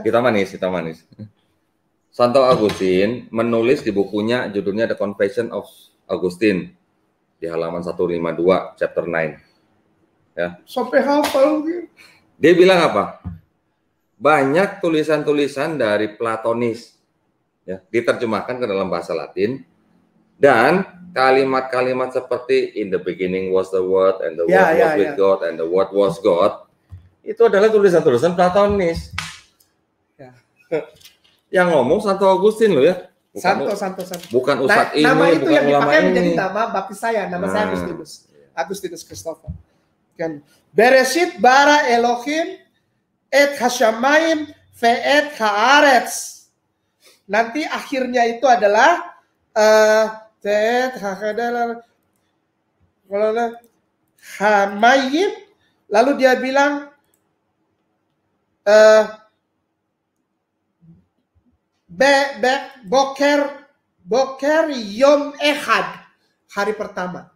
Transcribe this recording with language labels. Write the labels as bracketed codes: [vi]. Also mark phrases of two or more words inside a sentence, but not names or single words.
[id] Kita manis. Santo Agustin menulis di bukunya, judulnya The Confession of Augustine di halaman 152 chapter 9. Ya. Sampai hafal gitu. Dia bilang apa? Banyak tulisan-tulisan dari Platonis ya, diterjemahkan ke dalam bahasa Latin, dan kalimat-kalimat seperti [en] in the beginning was the word and the word was with God and the word was God, [id] itu adalah tulisan-tulisan Platonis. Ya. Yang ngomong Santo Agustin loh ya. Santo. Bukan Ustadz ini, nama itu bukan yang ulama dipakai ini. menjadi nama baptis saya. Nama saya Agustinus Christopher. [he] Kan בראשית ברא אלהים את השמים ואת הארץ. [id] Nanti akhirnya itu adalah hamayim Lalu dia bilang [he] בקר יום אחד, [id] hari pertama.